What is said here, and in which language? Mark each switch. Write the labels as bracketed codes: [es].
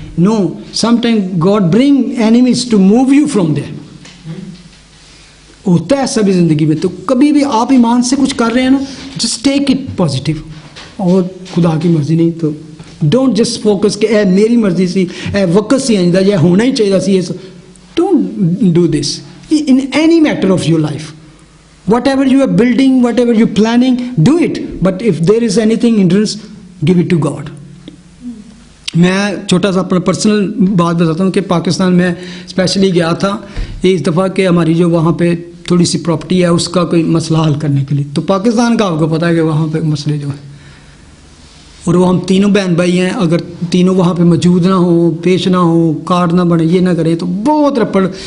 [en] No, some time God bring enemies to move you from there. [ur] ہوتا ہے ایسا بھی زندگی میں. تو کبھی بھی آپ ایمان سے کچھ کر رہے ہیں نا, [en] Just take it positive. [ur] اور خدا کی مرضی نہیں تو [en] don't just focus [ur] کہ اے میری مرضی سی, اے وقت سی آئندہ یہ ہونا ہی چاہیے سی. [en] Don't do this in any matter of your life. Whatever you are building, whatever you're planning, do it. But if there is anything hindrance, give it to God. [ur] میں چھوٹا سا اپنا پرسنل بات بتاتا ہوں کہ پاکستان میں اسپیشلی گیا تھا اس دفعہ کہ ہماری جو وہاں پہ تھوڑی سی پراپرٹی ہے اس کا کوئی مسئلہ حل کرنے کے لیے. تو پاکستان کا آپ کو پتہ ہے کہ وہاں پہ مسئلے جو ہیں, اور وہ ہم تینوں بہن بھائی ہیں, اگر تینوں وہاں پہ موجود نہ ہوں, پیش نہ ہوں, کارڈ نہ بنے, یہ نہ کرے تو بہت رپڑ.